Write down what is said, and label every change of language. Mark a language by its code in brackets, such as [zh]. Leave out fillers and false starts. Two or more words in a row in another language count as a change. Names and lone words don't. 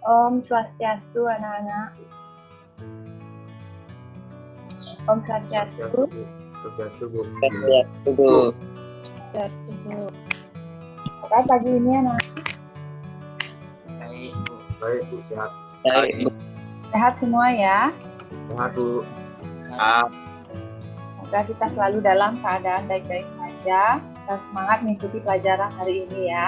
[id] Om Swastiastu anak-anak. Om Swastiastu. Swastiastu, Bu. Swastiastu, Bu. Oke, pagi ini anak. Baik, Bu. Baik, Bu, sehat. Baik, Bu. Sehat semua ya. Sehat, Bu. Semoga kita selalu dalam keadaan baik-baik saja. Kita semangat mengikuti pelajaran hari ini ya.